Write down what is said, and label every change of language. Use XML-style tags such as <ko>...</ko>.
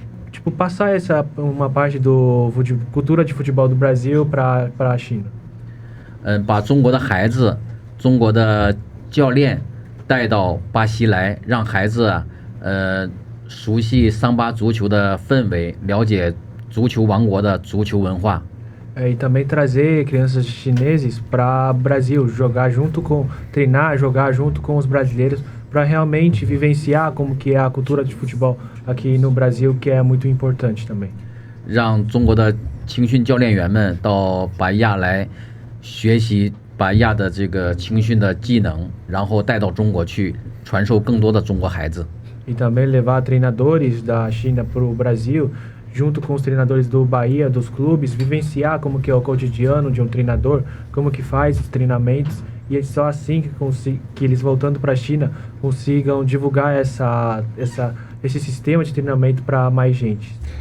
<pt>Tipo passar uma parte do cultura de futebol do Brasil para a China.</pt> <zh>把中国的孩子、中国的教练 带到巴西来，让孩子啊，熟悉桑巴足球的氛围，了解足球王国的足球文化。</zh> <pt>E também trazer crianças chineses para Brasil, treinar, jogar junto com os brasileiros, para realmente vivenciar como que é a cultura de futebol aqui no Brasil, que é muito importante também.</pt> <zh>让中国的青训教练员们到巴伊亚来学习 巴伊亚的这个青训的技能，然后带到中国去，传授更多的中国孩子。</zh> <pt>E também levar treinadores da China para o Brasil, junto com os treinadores do Bahia, dos clubes, vivenciar como que é o cotidiano de um treinador, como que faz os treinamentos, e é só assim que eles voltando para a China consigam divulgar esse sistema de treinamento para mais gente.</pt>